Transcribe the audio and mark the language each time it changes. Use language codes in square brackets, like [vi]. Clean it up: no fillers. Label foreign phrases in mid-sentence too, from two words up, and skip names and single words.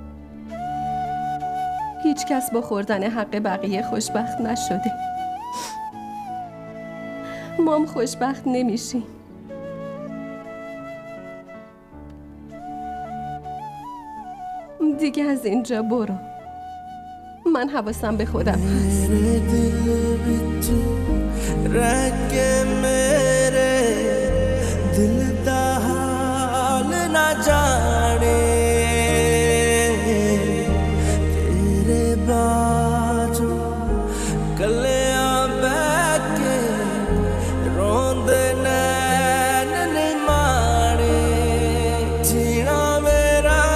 [fa] هیچ کس با خوردن حق بقیه خوشبخت نشده. ما هم خوشبخت نمیشیم. دیگه از اینجا برو. من حواسم به خودم هست. [pa] ਦਿਲ ਦਾ ਹਾਲ ਨਾ ਜਾਣੇ ਤੇਰੇ ਬਾਝੋਂ ਕੱਲੀਆਂ ਬਹਿਕੇ ਰੋਂਦੇ ਨੈਣ ਨਹੀਂ ਮਾਰੇ ਜੀਣਾ ਮੇਰਾ